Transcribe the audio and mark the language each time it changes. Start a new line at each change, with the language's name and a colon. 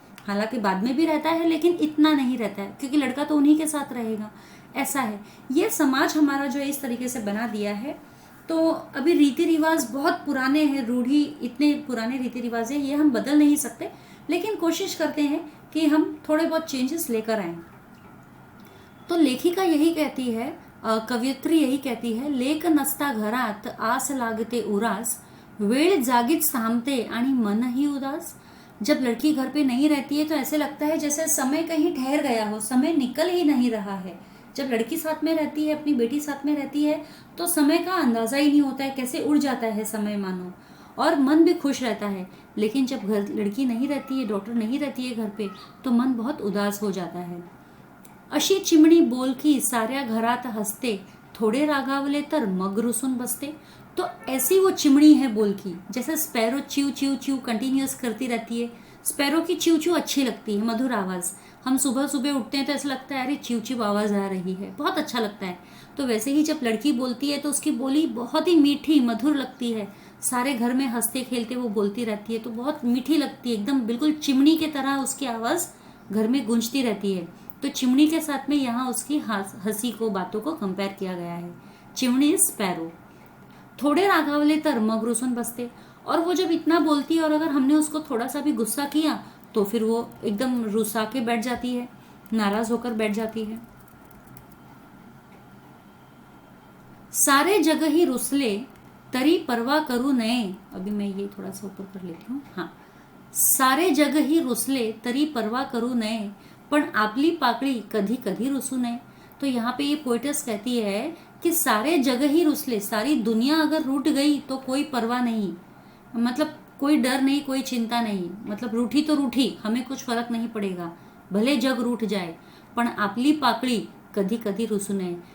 Hindi: हालांकि बाद में भी रहता है लेकिन इतना नहीं रहता है, क्योंकि लड़का तो उन्हीं के साथ रहेगा। ऐसा है, ये समाज हमारा जो है इस तरीके से बना दिया है। तो अभी रीति रिवाज बहुत पुराने हैं, रूढ़ी इतने पुराने रीति रिवाज है, ये हम बदल नहीं सकते, लेकिन कोशिश करते हैं कि हम थोड़े बहुत चेंजेस लेकर आए। तो लेखिका यही कहती है,
Marathi: कवयित्री यही कहती है, लेक नसता घरात आस लागते उरास, वेळ जागीच थांबते आणि मनही उदास।
Hindi: जब लड़की घर पे नहीं रहती है तो ऐसे लगता है जैसे समय कहीं ठहर गया हो, समय निकल ही नहीं रहा है। जब लड़की साथ में रहती है, अपनी बेटी साथ में रहती है, तो समय का अंदाजा ही नहीं होता है, कैसे उड़ जाता है समय मानो, और मन भी खुश रहता है। लेकिन जब घर लड़की नहीं रहती है, डॉटर नहीं रहती है घर पे, तो मन बहुत उदास हो जाता है।
Marathi: अशी चिमणी बोलकी साऱ्या घरात हसते, थोड़े रागावले तर मग रुसून बसते।
Hindi: तो ऐसी वो चिमणी है बोलकी, जैसे sparrow chew chew chew continuous करती रहती है। स्पैरो की च्यू च्यू अच्छी लगती है, मधुर आवाज़। हम सुबह सुबह उठते हैं तो ऐसा लगता है अरे च्यू च्यू आवाज़ आ रही है, बहुत अच्छा लगता है। तो वैसे ही जब लड़की बोलती है तो उसकी बोली बहुत ही मीठी मधुर लगती है। सारे घर में हंसते खेलते वो बोलती रहती है तो बहुत मीठी लगती है, एकदम बिल्कुल चिमनी की तरह उसकी आवाज़ घर में गूंजती रहती है। तो चिमनी के साथ में यहाँ उसकी हंसी को, बातों को कंपेयर किया गया है।
English: Chimney is sparrow.
Marathi: थोड़े रागावले तर मग रुसून बसते।
Hindi: और वो जब इतना बोलती है और अगर हमने उसको थोड़ा सा भी गुस्सा किया तो फिर वो एकदम रुसा के बैठ जाती है, नाराज होकर बैठ जाती है।
Marathi: सारे जगह ही रुसले तरी परवा करू नये।
Hindi: अभी मैं ये थोड़ा सा ऊपर कर लेती हूँ।
Marathi: हाँ, सारे जग ही रुसले तरी परवा करू नये, पण आपली पाकळी कधी कधी रुसू नये।
Hindi: तो यहाँ पे ये पोइटस कहती है कि
Marathi: सारे जगह ही रुसले,
Hindi: सारी दुनिया अगर रूठ गई तो कोई परवाह नहीं, मतलब कोई डर नहीं, कोई चिंता नहीं, मतलब रूठी तो रूठी, हमें कुछ फर्क नहीं पड़ेगा, भले जग रूठ जाए,
Marathi: पण आपली पाकड़ी कधी कधी रुसू नये।